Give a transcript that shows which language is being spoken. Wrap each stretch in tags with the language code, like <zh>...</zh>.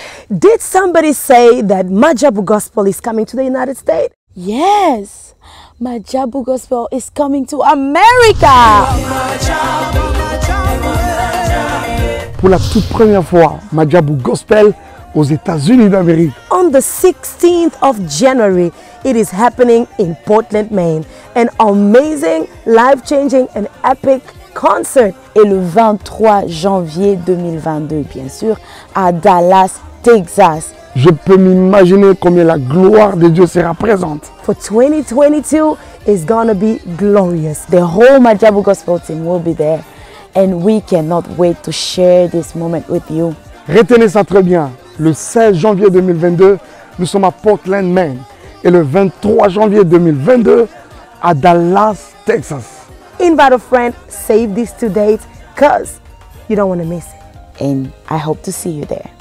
<en>Did somebody say that Majabu Gospel is coming to the United States? Yes, Majabu Gospel is coming to America.</en> <fr>Pour la toute première fois, Majabu Gospel aux États-Unis d'Amérique.</fr> <en>On the 16th of January, it is happening in Portland, Maine. An amazing, life-changing and epic concert.</en> <fr>Et le 23 janvier 2022, bien sûr, à Dallas, Texas. Je peux m'imaginer combien la gloire de Dieu sera présente.</fr> <en>For 2022, it's gonna be glorious. The whole Majabu Gospel team will be there. And we cannot wait to share this moment with you.</en> <fr>Retenez ça très bien. Le 16 janvier 2022, nous sommes à Portland, Maine. Et le 23 janvier 2022, à Dallas, Texas.</fr> <en>Invite a friend, save these two dates, because you don't want to miss it. And I hope to see you there.</en>